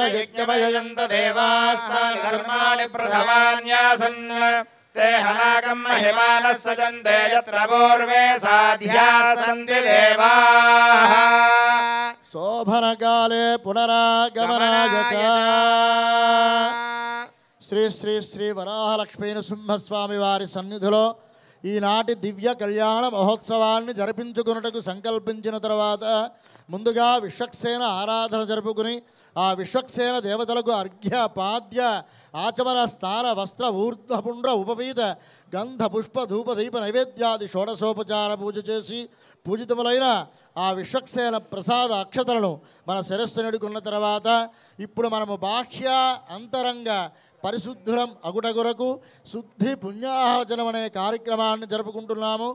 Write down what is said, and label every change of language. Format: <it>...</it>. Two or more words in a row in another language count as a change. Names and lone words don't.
<sa>यज्ञमयजन्त देवास्तानि कर्माणि प्रथमान्यासन् ते हनाकं महिमानः सजन्ते यत्र पूर्वे साध्याः सन्ति देवाः। शोभनकाले पुनरागमनाय</sa> <te>శ్రీ శ్రీ శ్రీ వరాహలక్ష్మీ నృసింహస్వామి వారి సన్నిధిలో ఈనాటి దివ్య కళ్యాణ మహోత్సవాన్ని జరిపించుకున్నటకు సంకల్పించిన తర్వాత ముందుగా విశ్వక్సేన ఆరాధన జరుపుకుని ఆ విశ్వక్సేన దేవతలకు అర్ఘ్య పాద్య ఆచమన స్థాన వస్త్ర ఊర్ధ్వపుండ్ర ఉపవీత గంధ పుష్ప ధూప దీప నైవేద్యాది షోడశోపచార పూజ చేసి పూజితములైన ఆ విశ్వక్సేన ప్రసాద అక్షతలను మన శిరస్సు నెడుకున్న తర్వాత ఇప్పుడు మనము బాహ్య అంతరంగ పరిశుద్ధులం అగుటగురకు శుద్ధి పుణ్యాహవచనం అనే కార్యక్రమాన్ని జరుపుకుంటున్నాము.</te>